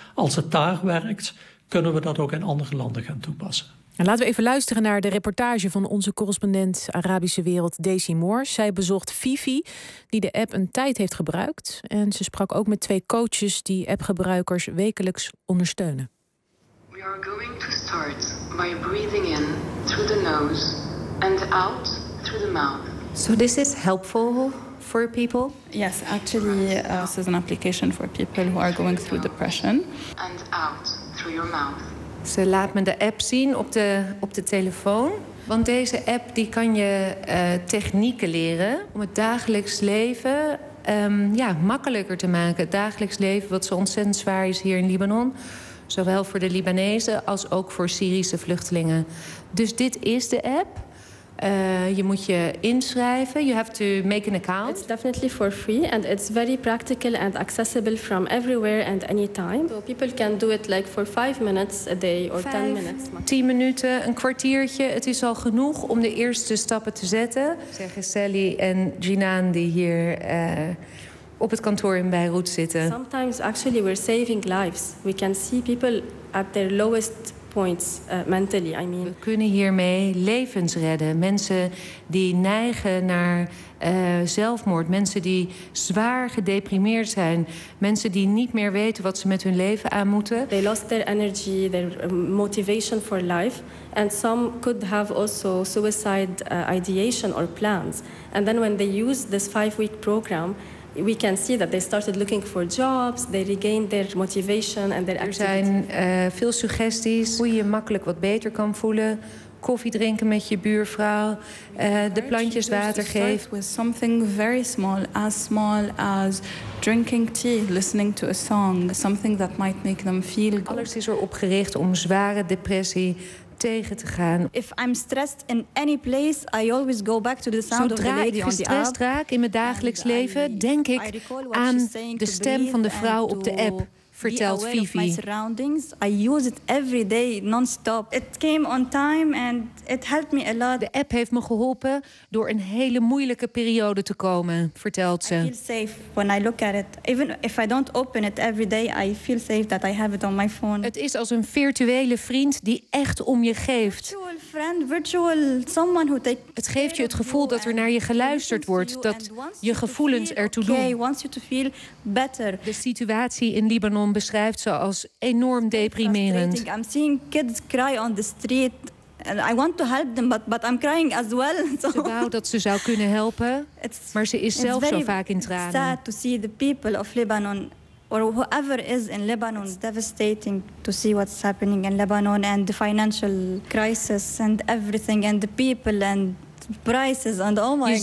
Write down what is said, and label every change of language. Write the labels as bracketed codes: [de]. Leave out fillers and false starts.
[nl] Als het daar werkt, kunnen we dat ook in andere landen gaan toepassen. En laten we even luisteren naar de reportage van onze correspondent Arabische Wereld, Daisy Moores. Zij bezocht Fifi, die de app een tijd heeft gebruikt. En ze sprak ook met twee coaches die appgebruikers wekelijks ondersteunen. [en] We are going to start by breathing in through the nose and out through the mouth. So this is helpful for people? Yes, actually, this is an application for people who are going through depression. And out through your mouth. [nl] Ze laat me de app zien op de telefoon. Want deze app die kan je technieken leren om het dagelijks leven makkelijker te maken. Het dagelijks leven wat zo ontzettend zwaar is hier in Libanon. Zowel voor de Libanezen als ook voor Syrische vluchtelingen. Dus dit is de app. Je moet je inschrijven. [en] You have to make an account. It's definitely for free and it's very practical and accessible from everywhere and anytime. So people can do it like for 5 minutes a day or 10 minutes. [nl] 10 minuten, een kwartiertje. Het is al genoeg om de eerste stappen te zetten. Zeggen Sally en Jinan die hier op het kantoor in Beirut zitten. [en] Sometimes actually we're saving lives. We can see people at their lowest points, mentally, I mean. [nl] We kunnen hiermee levens redden. Mensen die neigen naar zelfmoord. Mensen die zwaar gedeprimeerd zijn. Mensen die niet meer weten wat ze met hun leven aan moeten. [en] They lost their energy, their motivation for life. And some could have also suicide ideation or plans. And then when they use this 5-week program, we can see that they started looking for jobs. They regained their motivation and their activity. [nl] Er zijn veel suggesties hoe je makkelijk wat beter kan voelen. Koffie drinken met je buurvrouw. De plantjes water geven. [en] With something very small as drinking tea, listening to a song, something that might make them feel good. [nl] Alles is erop gericht om zware depressie tegen te gaan. [en] If I'm stressed in any place, I always go back to the sound [nl] Zodra [en] of the lady on the app. [nl] Zodra ik gestrest raak in mijn dagelijks leven, denk ik aan de stem van de vrouw op de app, vertelt Fifi. [en] My surroundings, I use it every day, non-stop. It came on time and it helped me a lot. [nl] De app heeft me geholpen door een hele moeilijke periode te komen, vertelt ze. [en] I feel safe when I look at it. Even if I don't open it every day, I feel safe that I have it on my phone. [nl] Het is als een virtuele vriend die echt om je geeft. [en] Virtual friend, virtual someone who takes. [nl] Het geeft je het gevoel dat er naar je geluisterd wordt, dat je gevoelens ertoe doen. [en] Okay, wants you to feel better. [nl] De situatie in Libanon beschrijft ze als enorm deprimerend. [en] I'm seeing kids cry on the street and I want to help them but I'm crying as well. So. [nl] Ze wou dat ze zou kunnen helpen, maar ze is zelf zo vaak in tranen. [en] It's sad to see the people of Lebanon or whoever is in Lebanon. It's devastating to see what's happening in Lebanon and the financial crisis and everything and the people and prices and oh my god.